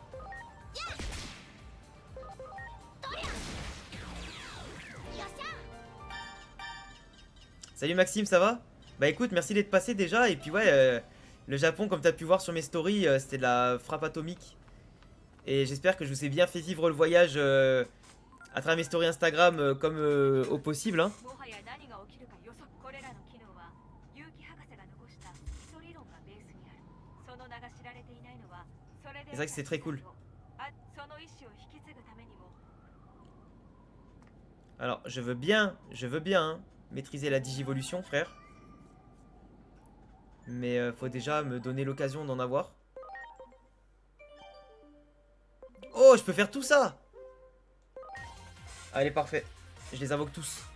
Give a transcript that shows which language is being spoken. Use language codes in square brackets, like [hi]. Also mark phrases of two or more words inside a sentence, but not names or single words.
[fr] Salut Maxime, ça va? Bah écoute, merci d'être passé déjà. Et puis ouais, le Japon, comme t'as pu voir sur mes stories, c'était de la frappe atomique. Et j'espère que je vous ai bien fait vivre le voyage à travers mes stories Instagram comme au possible. Hein. [ja] もはや何が起きるか予測これらの機能は結城博士が残した基礎理論がベースにあるその名が知られていないのはそれで [fr] C'est vrai que c'est très cool. [ja] その意志を引き継ぐためにも [fr] Alors, je veux bien hein, maîtriser la digivolution, frère. Mais faut déjà me donner l'occasion d'en avoir. Oh, je peux faire tout ça! Allez, parfait. Je les invoque tous.